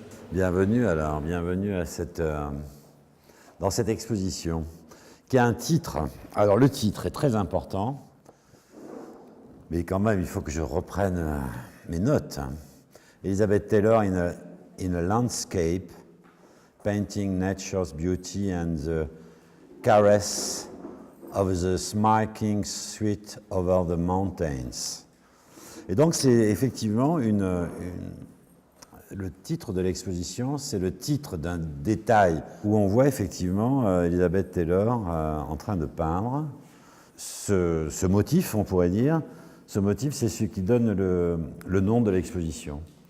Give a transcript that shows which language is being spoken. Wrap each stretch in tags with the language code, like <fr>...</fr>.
<fr>Bienvenue à dans cette exposition, qui a un titre. Alors le titre est très important, mais quand même il faut que je reprenne mes notes.</fr> <en>Elizabeth Taylor in a landscape, painting nature's beauty and the caress of the smirking sweet over the mountains.</en> <fr>Et donc c'est effectivement le titre de l'exposition, c'est le titre d'un détail où on voit effectivement Elizabeth Taylor en train de peindre. Ce motif, on pourrait dire, ce motif, c'est ce qui donne le nom de l'exposition.</fr>